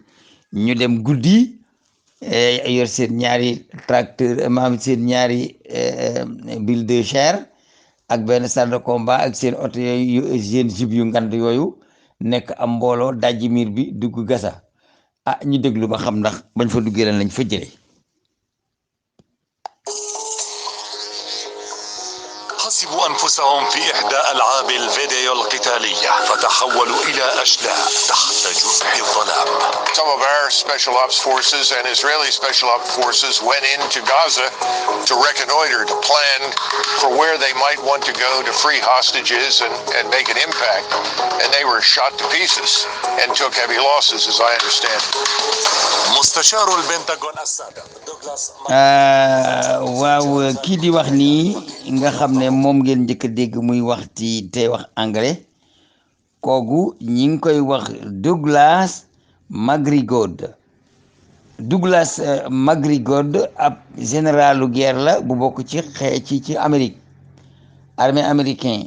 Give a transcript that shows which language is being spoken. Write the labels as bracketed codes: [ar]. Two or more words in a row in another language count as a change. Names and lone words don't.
[wo] ñu dem guddi yor seen ñaari tracteur, maam seen ñaari bulldozer ak benn [fr] char de combat [wo] ak seen oto yooyu, seen jib yu ngand yooyu, nekk am mbooloo dajji miir bi dugg Gaza. ñu déglu ba xam ndax bañ fa duggee lan lañ fa jëlee. [ar] حسبوا أنفسهم في إحدى ألعاب الفيديو القتالية فتحولوا إلى أشلاء تحت جنح الظلام. [en] Some of our special ops forces and Israeli special ops forces went into Gaza to reconnoiter, to plan for where they might want to go to free hostages and make an impact. And they were shot to pieces and took heavy losses, as I understand. [ar] مستشار البنتاغون السابق دوغلاس [wo] waaw, kii di wax nii nga xam ne moom ngeen njëkk a dégg muy wax ci tey wax anglais, kooku ñi ngi koy wax Douglas McGregor. Douglas McGregor ab généralu guerre la bu bokk ci Amérique, [fr] armée américain.